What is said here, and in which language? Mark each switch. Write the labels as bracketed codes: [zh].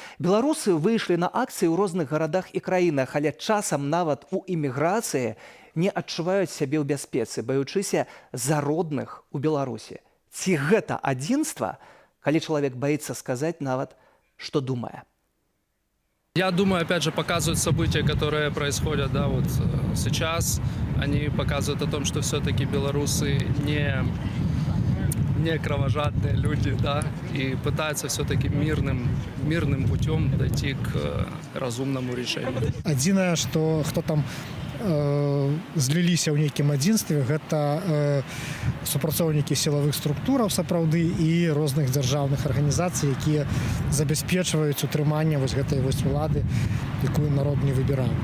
[be] Беларусы выйшлі на акцыі ў розных гарадах і краінах, але часам нават у эміграцыі не адчуваюць сябе ў бяспецы, баючыся за родных у Беларусі. Ці гэта адзінства, калі чалавек баіцца сказаць нават, што думае? [ru] Я думаю, опять же, показывают события, которые происходят, да, вот сейчас. Они показывают о том, что все-таки белорусы не кровожадные люди, да, и пытаются все-таки мирным путем дойти к разумному решению. [be] Адзінае, што хто там зліліся ў нейкім адзінстве, гэта супрацоўнікі сілавых структураў сапраўды і розных дзяржаўных арганізацый, якія забяспечваюць утрыманне вось гэтай вось улады, якую народ не выбіраў.